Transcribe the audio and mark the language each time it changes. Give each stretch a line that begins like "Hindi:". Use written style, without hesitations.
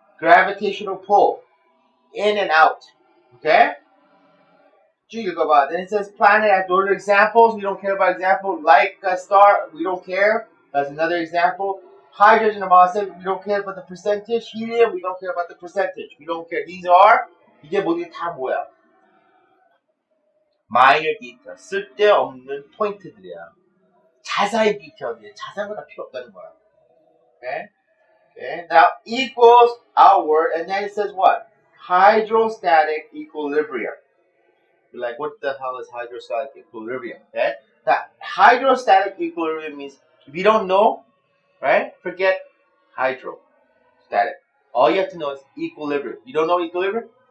English: Gravitational pull. In and out. Okay? Then it says planet as those are examples. We don't care about example. Like a star, we don't care. That's another example. Hydrogen and molecule, we don't care about the percentage. Helium, we don't care about the percentage. We don't care. These are
Korean: 이게 모두 다 뭐야?
English: minor detail.
Korean: 쓸데없는 포인트들이야. 자사의 디테일이야. 자세한 거 다 필요 없다는 거야.
English: Okay? Okay? Now equals outward, and then it says what? Hydrostatic equilibrium. You're like, what the hell is hydrostatic equilibrium? Okay? That hydrostatic equilibrium means if you don't know, right? Forget hydrostatic. All you have to know is equilibrium. You don't know equilibrium?